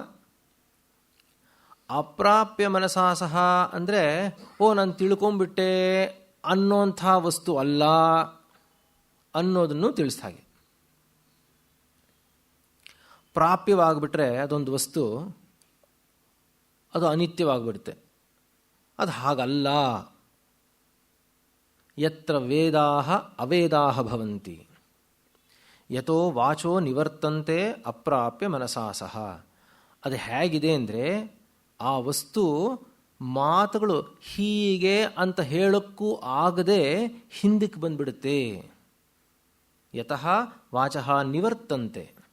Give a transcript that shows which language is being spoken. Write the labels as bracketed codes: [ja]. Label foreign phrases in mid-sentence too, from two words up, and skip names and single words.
[sa] ಅಪ್ರಾಪ್ಯ ಮನಸಾ ಸಹ [kn] ಅಂದರೆ ನಾನು ತಿಳ್ಕೊಂಬಿಟ್ಟೆ ಅನ್ನೋಂಥ ವಸ್ತು ಅಲ್ಲ ಅನ್ನೋದನ್ನು ತಿಳಿಸ್ದ ಹಾಗೆ. ಪ್ರಾಪ್ಯವಾಗಿಬಿಟ್ರೆ ಅದೊಂದು ವಸ್ತು, ಅದು ಅನಿತ್ಯವಾಗಿಬಿಡುತ್ತೆ. ಅದು ಹಾಗಲ್ಲ. [sa] ಯತ್ರ ವೇದಾಹ ಅವೇದಾಹ ಭವಂತಿ ಯತೋ ವಾಚೋ ನಿವರ್ತಂತೆ ಅಪ್ರಾಪ್ಯ ಮನಸಾ ಸಹ. [kn] ಅದು ಹೇಗಿದೆ ಅಂದರೆ ಆ ವಸ್ತು ಮಾತುಗಳು ಹೀಗೆ ಅಂತ ಹೇಳೋಕ್ಕೂ ಆಗದೆ ಹಿಂದಕ್ಕೆ ಬಂದ್ಬಿಡುತ್ತೆ. [sa] ಯತಃ ವಾಚಃ ನಿವರ್ತಂತೆ.